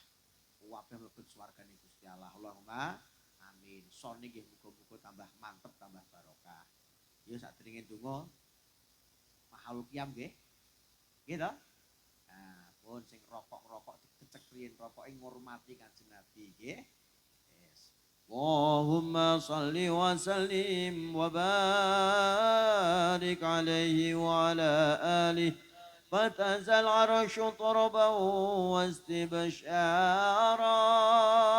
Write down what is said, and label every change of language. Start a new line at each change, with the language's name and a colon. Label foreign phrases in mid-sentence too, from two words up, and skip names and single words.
Javanese: Kabeh mlebet swargane Gusti Allah.
Arabic: Allahumma amin.
Javanese: Son nggih muga-muga tambah mantep, tambah barokah. Ya sadurunge donga
Arabic: mahal qiyam
Javanese: nggih. Nggih to? Nah, pun sing rokok-rokok dicecek riyen rokoke ngurmati Kanjeng Nabi nggih.
Arabic: Yes. Allahumma shalli wa sallim wa barik alaihi wa ala alihi فتنزل العرش طربا واستبشارا